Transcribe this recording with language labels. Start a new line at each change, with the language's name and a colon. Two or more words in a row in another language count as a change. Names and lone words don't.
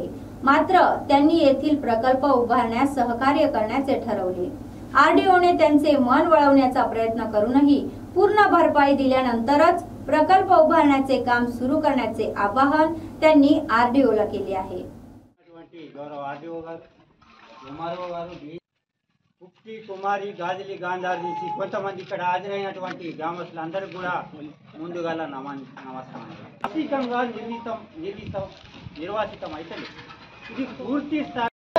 Marathi: मात्र त्यांनी येथील प्रकल्प उभारण्यास सहकार्य करण्याचे ठरवले। आरडीओने त्यांचे मन वळवण्याचा प्रयत्न करूनही पूर्ण भरपाई दिल्यानंतरच प्रकल्प उभारण्याचे काम सुरू करण्याचे आवाहन त्यांनी आरडीओला केले आहे।
Telugu: కుక్కి కుమారి గాజలి గాంధార్ నుంచి కొంతమంది ఇక్కడ హాజరైనటువంటి గ్రామస్తులందరికీ కూడా ముందుగా నమస్కారం। ఆర్థికంగా నిర్వాసితం అయితే ఇది పూర్తి స్థాయి